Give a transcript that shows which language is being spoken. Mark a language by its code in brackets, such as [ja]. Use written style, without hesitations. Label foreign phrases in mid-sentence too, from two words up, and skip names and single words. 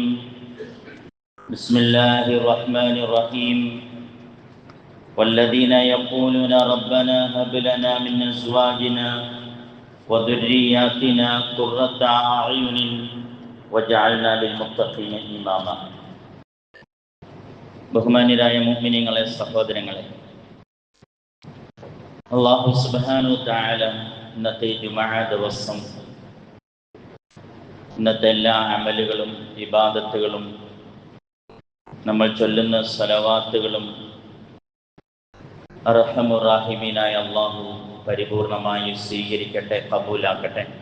[ar] بسم الله الرحمن الرحيم. والذين يقولون ربنا هب لنا من أزواجنا وذرياتنا قرة أعين وجعلنا للمتقين إماما. [ml] ബഹുമാന്യരായ മുഅ്മിനീങ്ങളെ, സഹോദരങ്ങളെ, അല്ലാഹു [ar] سبحانه وتعالى [ml] ഇന്നത്തെ ജുമുഅ ദിവസം ഇന്നത്തെ എല്ലാ അമലുകളും ഇബാദത്തുകളും നമ്മൾ ചൊല്ലുന്ന സ്വലവാത്തുകളും [ar] أرحم الراحمين [ml] അല്ലാഹു പരിപൂർണമായി സ്വീകരിക്കട്ടെ, ഖബൂലാക്കട്ടെ.